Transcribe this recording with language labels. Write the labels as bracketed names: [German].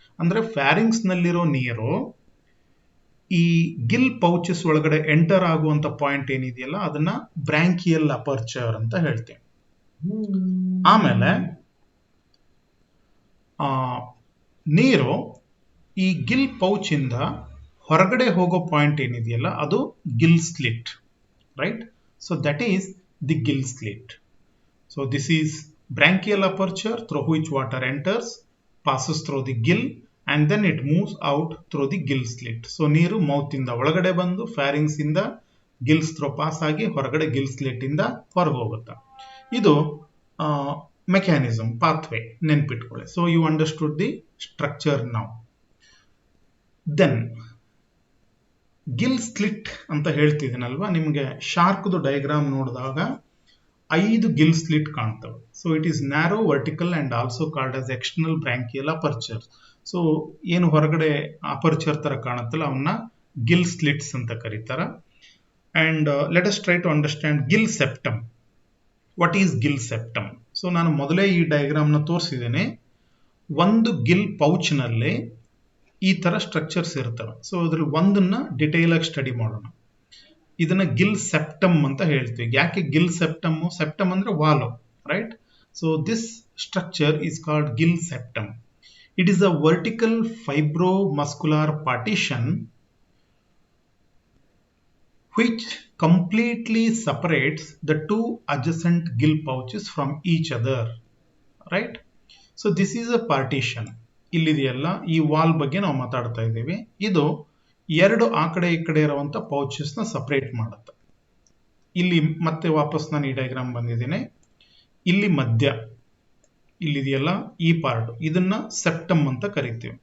[Kannada] ಅಂದ್ರೆ ಫ್ಯಾರಿಂಗ್ಸ್ ನಲ್ಲಿರೋ ನೀರು ಈ ಗಿಲ್ ಪೌಚಸ್ ಒಳಗಡೆ ಎಂಟರ್ ಆಗುವಂತ ಪಾಯಿಂಟ್ ಏನಿದೆಯಲ್ಲ ಅದನ್ನ ಬ್ರಾಂಕಿಯಲ್ ಅಪರ್ಚರ್ ಅಂತ ಹೇಳ್ತೇವೆ. ಆಮೇಲೆ ನೀರು ಈ ಗಿಲ್ ಪೌಚ್ ಇಂದ ಹೊರಗಡೆ ಹೋಗೋ ಪಾಯಿಂಟ್ ಏನಿದೆಯಲ್ಲ ಅದು Gill slit, right? [English] So that is the gill slit. So this is branchial aperture through which water enters, passes through the gill and then it moves out through the gill slit. [Kannada] So ನೀರು mouth ಇಂದ ಒಳಗಡೆ ಬಂದು pharynx ಇಂದ Gilles throw pass ಆಗಿ ಹೊರಗಡೆ Gill slit ಇಂದ ಹೊರಗೆ ಹೋಗುತ್ತೆ. ಇದು ಮೆಕ್ಯಾನಿಸಮ್, ಪಾತ್ವೇ, ನೆನ್ಪಿಟ್ಕೊಳ್ಳಿ. [English] So you understood the structure now. [Kannada] Then Gill slit ಅಂತ ಹೇಳ್ತಿದ್ದೀನಲ್ವಾ, ನಿಮಗೆ ಶಾರ್ಕ್ದು ಡಯಾಗ್ರಾಮ್ ನೋಡಿದಾಗ 5 ಗಿಲ್ ಸ್ಲಿಟ್ ಕಾಣ್ತವೆ. [English] So it is narrow, vertical and also called as external branchial aperture. [Kannada] So ಏನು ಹೊರಗಡೆ ಅಪರ್ಚರ್ ತರ ಕಾಣುತ್ತಲ್ಲ ಅವನ್ನ ಗಿಲ್ ಸ್ಲಿಟ್ಸ್ ಅಂತ ಕರೀತಾರ. [English] And let us try to understand gill septum. What is gill septum? [Kannada] So ನಾನು ಮೊದಲೇ ಈ ಡಯಾಗ್ರಾಮ್ ನ ತೋರಿಸಿದ್ದೇನೆ. ಒಂದು ಗಿಲ್ ಪೌಚ್ ನಲ್ಲಿ ಈ ತರ ಸ್ಟ್ರಕ್ಚರ್ಸ್ ಇರ್ತವೆ. ಸೊ ಅದ್ರಲ್ಲಿ ಒಂದನ್ನ ಡಿಟೇಲ್ ಆಗಿ ಸ್ಟಡಿ ಮಾಡೋಣ. ಇದನ್ನ ಗಿಲ್ ಸೆಪ್ಟಮ್ ಅಂತ ಹೇಳ್ತೀವಿ. ಯಾಕೆ ಗಿಲ್ ಸೆಪ್ಟಮ್? ಸೆಪ್ಟಮ್ ಅಂದ್ರೆ wall, [English] Right? So this structure is called gill septum. It is a vertical fibromuscular partition which completely separates the two adjacent gill pouches from each other, right? So this is a partition. [Kannada] ಇಲ್ಲಿದೆಯಲ್ಲ, ಈ wall ಬಗ್ಗೆ ನಾವು ಮಾತಾಡ್ತಾ ಇದ್ದೀವಿ. ಇದು ಎರಡು ಆ ಕಡೆ ಈ ಕಡೆ ಇರುವಂತ ಪೌಚಸ್ ನ ಸಪರೇಟ್ ಮಾಡುತ್ತೆ. ಇಲ್ಲಿ ಮತ್ತೆ ವಾಪಸ್ ನಾನು ಈ ಡಯಾಗ್ರಾಮ್ ಬಂದಿದ್ದೇನೆ. ಇಲ್ಲಿ ಮಧ್ಯ ಇಲ್ಲಿದೆಯಲ್ಲ ಈ ಪಾರ್ಟ್, ಇದನ್ನ ಸೆಪ್ಟಮ್ ಅಂತ ಕರಿತೀವಿ.